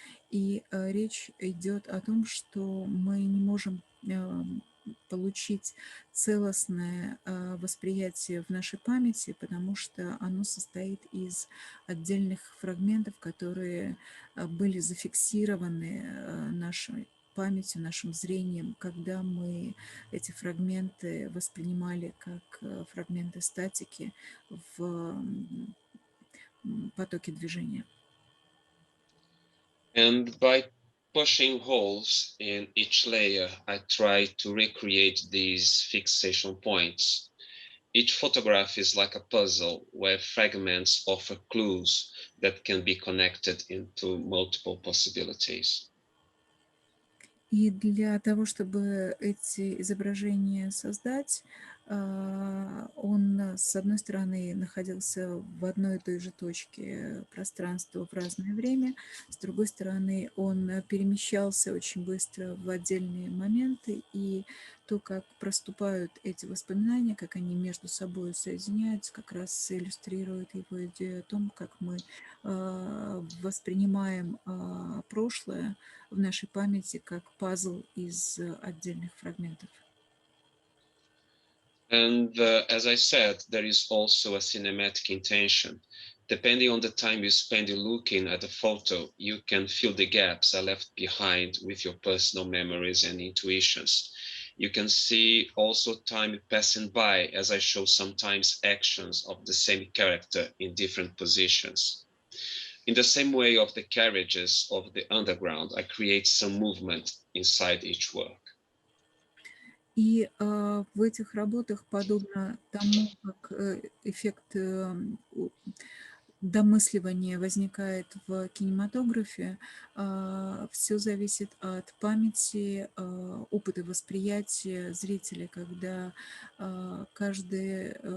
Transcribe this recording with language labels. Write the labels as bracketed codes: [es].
[ru] И речь идет о том, что мы не можем получить целостное восприятие в нашей памяти, потому что оно состоит из отдельных фрагментов, которые были зафиксированы нашей памятью, нашим зрением, когда мы эти фрагменты воспринимали как фрагменты статики в потоке движения. [en] And by pushing holes in each layer, I try to recreate these fixation points. Each photograph is like a puzzle where fragments offer clues that can be connected into multiple possibilities. [ru] И для того, чтобы эти изображения создать, он, с одной стороны, находился в одной и той же точке пространства в разное время, с другой стороны, он перемещался очень быстро в отдельные моменты, и то, как проступают эти воспоминания, как они между собой соединяются, как раз иллюстрирует его идею о том, как мы воспринимаем прошлое в нашей памяти как пазл из отдельных фрагментов. [en] And as I said, there is also a cinematic intention. Depending on the time you spend looking at the photo, you can fill the gaps left behind with your personal memories and intuitions. You can see also time passing by as I show sometimes actions of the same character in different positions. In the same way of the carriages of the underground, I create some movement inside each work. [ru] И в этих работах, подобно тому, как эффект домысливания возникает в кинематографе, все зависит от памяти, опыта восприятия зрителя, когда каждый